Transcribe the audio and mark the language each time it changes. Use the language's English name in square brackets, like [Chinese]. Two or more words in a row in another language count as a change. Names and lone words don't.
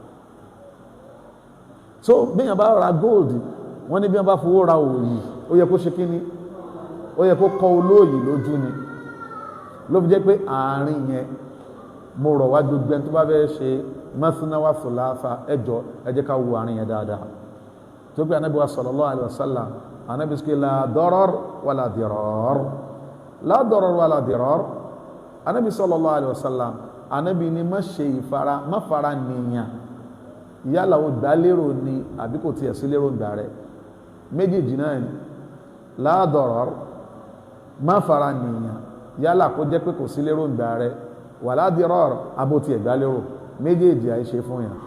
[Yoruba] So bí yàn bá ra gold, wọ́n ní bí yàn bá fowó ra òòyì, ó yẹ kó ṣe kí ni? Ó yẹ kó kọ́ olóòyì lójú ni. Ló fi jẹ́ pé àárín yẹn mo rọ̀ wá gbogbo ẹni tó bá fẹ́ ṣe [Arabic] مثنى وثلاث, [Yoruba] ẹjọ́ ẹ jẹ́ ká wo àárín yẹn dáadáa. Tó pé Ànábì wa [Arabic] صلى الله عليه وسلم, [Yoruba] Ànábì sọ pé [Arabic] لا ضرر ولا ضرار لا ضرر ولا ضرار. Ànábì صلى الله عليه وسلم, [Yoruba] Ànábì ni má ṣe ìfara, má fara nìyàn, yálà ó gbà lérò ni àbí kò tiẹ̀ sí lérò gbà rẹ̀, méjèèjì náà ni. [Arabic] لا ضرر, [Yoruba] má fara nìyàn, yálà kó jẹ́ pé kò sí lérò gbà rẹ̀, [Arabic] ولا ضرار, [Yoruba] abó tiẹ̀ gbà lérò, méjèèjì àìṣe fún yàn.